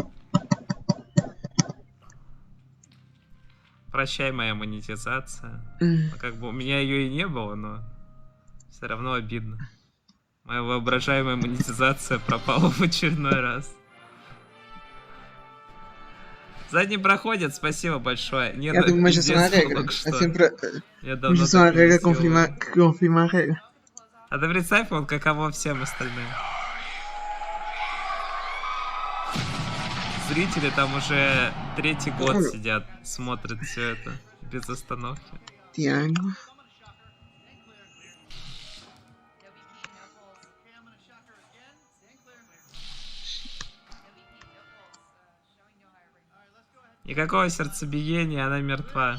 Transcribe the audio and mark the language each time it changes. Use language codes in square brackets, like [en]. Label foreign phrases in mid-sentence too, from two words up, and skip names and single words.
[ru] Прощай, моя монетизация. Ну, как бы у меня ее и не было, но все равно обидно. Моя воображаемая монетизация пропала в очередной раз. Задний проходит, спасибо большое. Нет, я думаю, сейчас [es] una regla. [ru] Сейчас [es] una regla que confirma regla. [ru] А ты представь, вот каково всем остальным. Зрители там уже 3-й год сидят, смотрят все это без остановки. Tiago. Никакого сердцебиения, она мертва.